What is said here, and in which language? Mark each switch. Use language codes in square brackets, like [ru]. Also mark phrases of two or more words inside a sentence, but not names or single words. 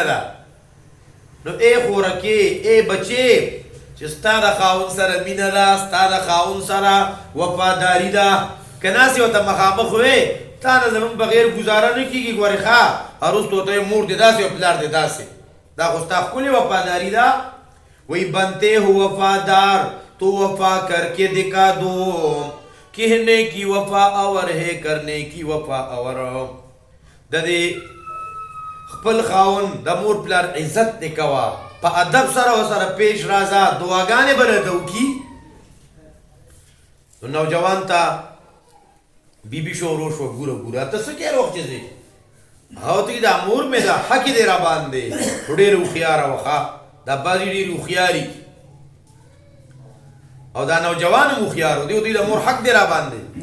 [ps] ده نو ای خورکې ای بچې چې ستا د خاوند سره مینه ده ستا د خاوند سره وفاداري ده که ناسې ورته مخامخ وې تا نه زموږ بغیر ګزاره نه کېږي ګورې ښه هر روز ته ورته مور دې داسې او پلار دې داسې دا خو ستا ښکلې وفاداري ده وی [ur] بنتے ہو وفادار تو وفا کر کے دکھا دو کہنے کی وفا اور ہے کرنے کی وفا اور [ps] د دې خپل خاوند د مور پلار عزت دې کوه په ادب سره ورسره پیش راځه دعاګانې به راته وکړي نو نوجوان ته بیبي شروع شوه ګوره ګوره ته څه کې روغ چې ځې هغه ته دا مور مې ده حق دې را باندې خو ډېره هوښیاره وه ښه دا بعضې ډېرې هوښیاري او دا نوجوان هم هوښیار و دوی د مور حق دی را باندې